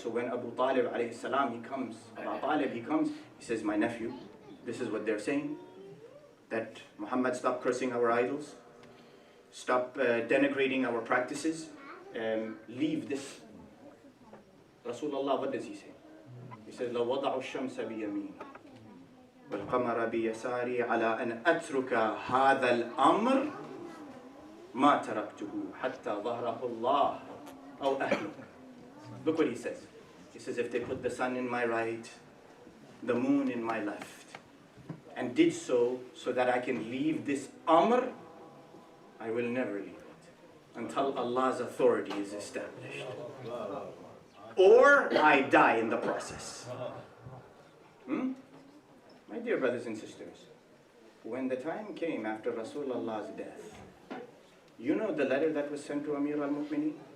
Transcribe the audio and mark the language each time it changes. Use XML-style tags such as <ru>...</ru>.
<en>So when Abu Talib alayhi salam, he comes, he says, my nephew, this is what they're saying, that Muhammad, stop cursing our idols, stop denigrating our practices, leave this. Rasulullah, what does he say? He says,</en> <ar>لو وضعوا الشمس بيميني والقمر بيساري على أن أترك هذا الأمر ما تركته حتى ظهره الله أو أهله.</ar> <en>Look what he says. He says, if they put the sun in my right, the moon in my left, and did so that I can leave this amr, I will never leave it until Allah's authority is established. Or I die in the process. My dear brothers and sisters, when the time came after Rasulullah's death, you know the letter that was sent to Amir al-Mu'mineen?</en>